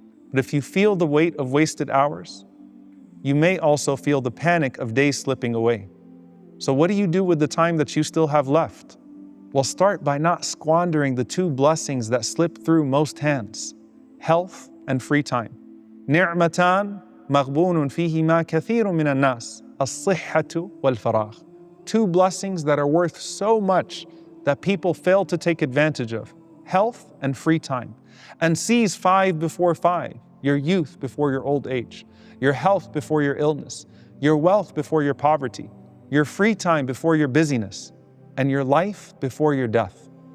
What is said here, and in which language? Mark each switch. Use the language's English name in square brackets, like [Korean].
[English] But if you feel the weight of wasted hours, you may also feel the panic of days slipping away. So what do you do with the time that you still have left? Well, start by not squandering the two blessings that slip through most hands: health and free time. [Arabic] نعمتان مغبون فيهما كثير من الناس الصحة والفراغ. [English] Two blessings that are worth so much that people fail to take advantage of: health and free time. And seize 5 before 5, your youth before your old age, your health before your illness, your wealth before your poverty, your free time before your busyness, and your life before your death.